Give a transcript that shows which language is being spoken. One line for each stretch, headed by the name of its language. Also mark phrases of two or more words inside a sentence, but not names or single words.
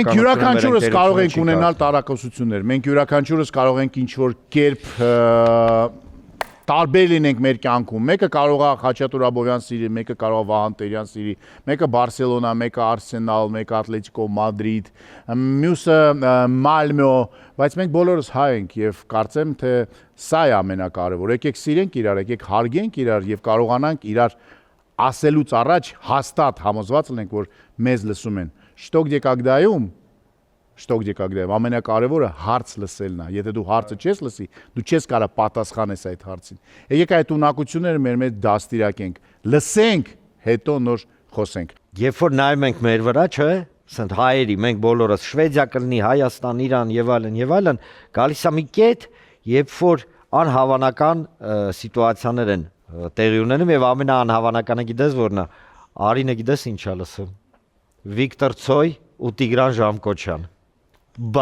Armenian: Մենք յուրաքանչյուրս կարող ենք ունենալ տարակուսություններ։ Մենք յուրաքանչյուրս կարող ենք ինչ որ կերպ տարբեր լինենք մեր կյանքում։ Մեկը կարող է Խաչատուր Աբովյան սիրի, մեկը կարող է Վահան Տերյան սիրի, մեկը Բարսելոնա, մեկը Արսենալ, մեկը Ատլետիկո Մադրիդ, մյուսը Մալմո, բայց մենք բոլորս հայ ենք եւ կարծեմ թե սա է ամենակարևորը։ Եկեք սիրենք իրար, եկեք հարգենք իրար եւ կարողանանք իրար ասելուց առաջ հաստատ համոզված լինենք, որ մեզ լսում են։ Что где когда ամենակարևորը հարց լսելն է։ Եթե դու հարցը չես լսի, դու չես կարող պատասխանես այդ հարցին։ Եկեք այդ ունակությունները մեր մեջ դաստիարակենք, լսենք, հետո նոր խոսենք։ Երբ որ նայում ենք մեր վրա, չէ՞, ասենք հայերի, մենք բոլորս Շվեդիա կլինի, Հայաստան, Իրան եւ այլն, գալիս է մի կետ, երբ որ անհավանական սիտուացիաներ են տեղի ունենում եւ ամենաանհավանականը գիտես որն է։ Արինը գիտես ինչ է լսում։ Վիկտոր Ցոյ ու Տիգրան Ժամկոչյան։ Բա